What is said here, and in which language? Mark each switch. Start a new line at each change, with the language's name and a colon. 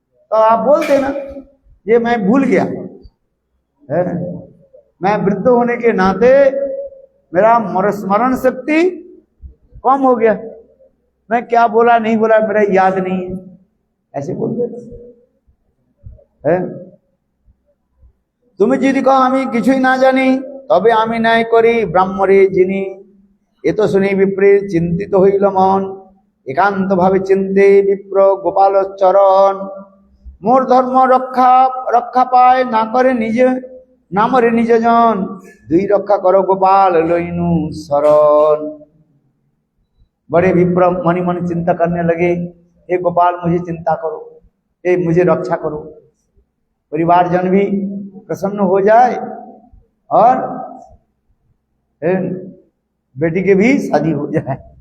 Hindi: तो आप बोल देना ये मैं भूल गया है, मैं वृद्ध होने के नाते मेरा स्मरण शक्ति कम हो गया, मैं क्या बोला नहीं बोला मेरा याद नहीं है, ऐसे बोल देना है।
Bangla: তুমি যদি কও আমি কিছুই না জানি তবে আমি নাই করি ব্রাহ্মণে যিনি, এ তো শুনি বিপ্রে চিন্তিত হইল মন, একান্ত ভাবে চিন্তে বিপ্র গোপাল চরণ। মোর ধর্ম রক্ষা রক্ষা পায় না করে নিজে, না মরে নিজ জন, দুই রক্ষা করো গোপাल লইনু শরণ।
Hindi: बड़े विप्र मनी मन चिंता करने लगे, हे गोपाल मुझे चिंता करो, हे मुझे रक्षा करो, परिवारजन भी प्रसन्न हो जाए और बेटी के भी शादी हो जाए।